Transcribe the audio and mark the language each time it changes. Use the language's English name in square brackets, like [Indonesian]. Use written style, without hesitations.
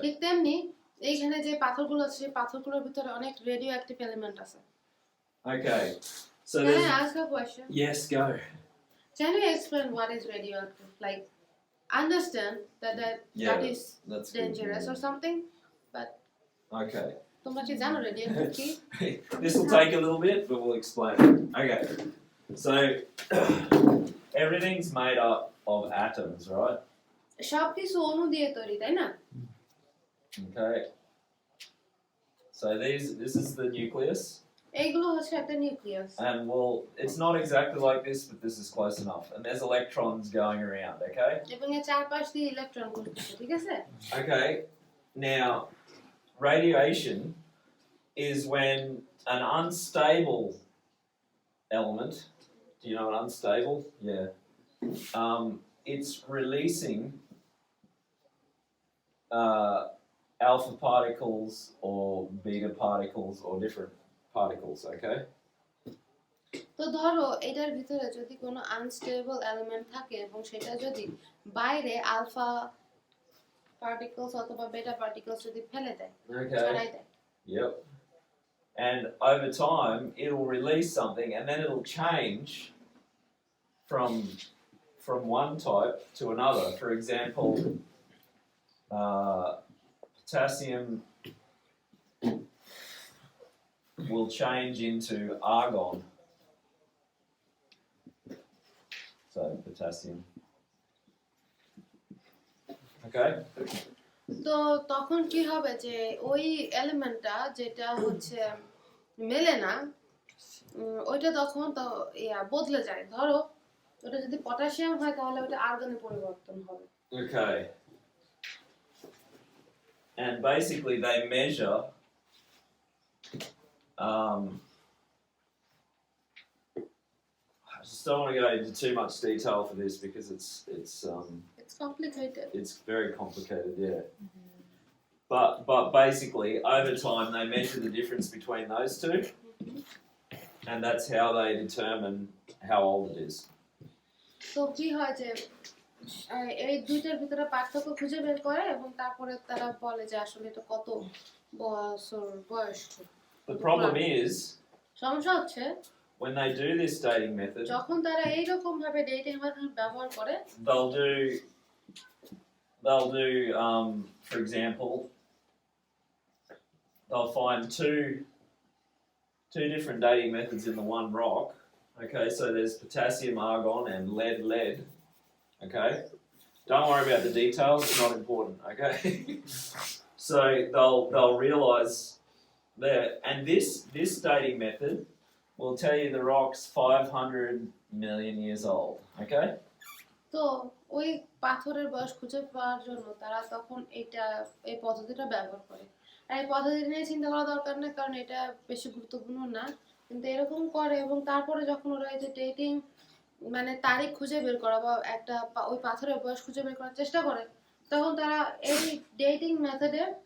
[Bangla] ঠিক তেমনি এইখানে যে পাথরগুলো আছে সেই পাথরগুলোর ভিতরে অনেক রেডিও অ্যাক্টিভ এলিমেন্ট আছে। [English] Okay. So Can I there's... ask a question? Yes, go. Can you explain what is radioactive? Like, understand that Yeah, that is that's good. dangerous or something, but Okay. [Bangla] তোমরা কি জানো radioactive কি? [English] This will take a little bit, but we'll explain it. Okay. So everything's made up of atoms, right? [Bangla] সবকিছু অণু দিয়ে তৈরি, তাই না? [English] Okay. So this is the nucleus. [Bangla] এইগুলো হচ্ছে একটা nucleus. [English] And well, it's not exactly like this, but this is close enough. And there's electrons going around, okay? [Bangla] এবং এর চারপাশ দিয়ে ইলেকট্রন ঘুরতেছে, ঠিক আছে? [English] Okay. Now, radiation is when an unstable element, do you know what unstable? Yeah. It's releasing alpha particles or beta particles or different particles, okay? [Bangla] তো ধরো এটার ভিতরে যদি কোনো আনস্টেবল এলিমেন্ট থাকে এবং সেটা যদি বাইরে আলফা পার্টিকলস অথবা বেটা পার্টিকলস যদি ফেলে দেয়, [English] Okay. [Bangla] ছড়াই দেয়। [English] Yep. And over time, it'll release something, and then it'll change from one type to another. For example, potassium will change into argon. So potassium. Okay. [Bangla] তো তখন কি হবে যে ওই এলিমেন্টটা যেটা হচ্ছে মেলে না ওইটা তখন তো বদলে যায়। ধরো ওটা যদি পটাশিয়াম হয় তাহলে ওটা আর্গনে পরিবর্তন হবে। [English] Okay. And basically they measure I just don't want to go into too much detail for this because it's It's complicated. it's very complicated, yeah. But basically over time they measure the difference between those two, and that's how they determine how old it is. [Bangla] তো কি হয় যে এই দুইটার ভিতরে পার্থক্য খুঁজে বের করে এবং তারপরে তারা বলে যে আসলে এটা কত বছর বয়স। [English] The problem is [Bangla] সমস্যা হচ্ছে [English] when they do this dating method, [Bangla] যখন তারা এইরকম ভাবে ডেটিং মেথড ব্যবহার করে [English] they'll do for example they'll find two different dating methods in the one rock. Okay, so there's potassium argon and lead. Okay, don't worry about the details, it's not important. Okay. So they'll realize there, and this dating method will tell you the rock's 500 million years old. Okay. [Bangla] তো ওই পাথরের বয়স খুঁজে পাওয়ার জন্য তারা তখন এই পদ্ধতিটা ব্যবহার করে। আর এই পদ্ধতি নিয়ে চিন্তা করা দরকার না কারণ এটা বেশি গুরুত্বপূর্ণ না, কিন্তু এরকম করে এবং তারপরে যখন ওরা এই যে ডেটিং মানে তারিখ খুঁজে বের করা বা একটা ওই পাথরের বয়স খুঁজে বের করার চেষ্টা করে তখন তারা এই ডেটিং মেথডে